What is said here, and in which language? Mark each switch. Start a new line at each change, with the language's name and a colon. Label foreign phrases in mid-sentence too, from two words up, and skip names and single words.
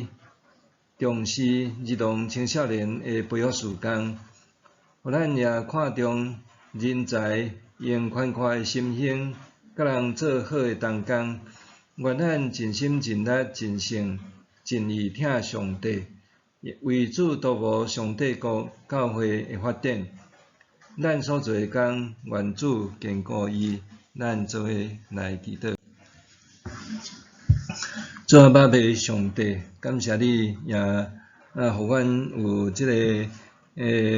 Min Nan Chinese: 重视儿童青少年的培育时间，互咱也看重人才用宽阔的心胸，甲人做好的同工，愿咱尽心尽力尽性尽意听上帝，为主导无上帝国教会的发展。咱所做的工，愿主坚固伊，咱做伙来祈祷。主啊，爸爸上帝，感谢你也互阮有即个雨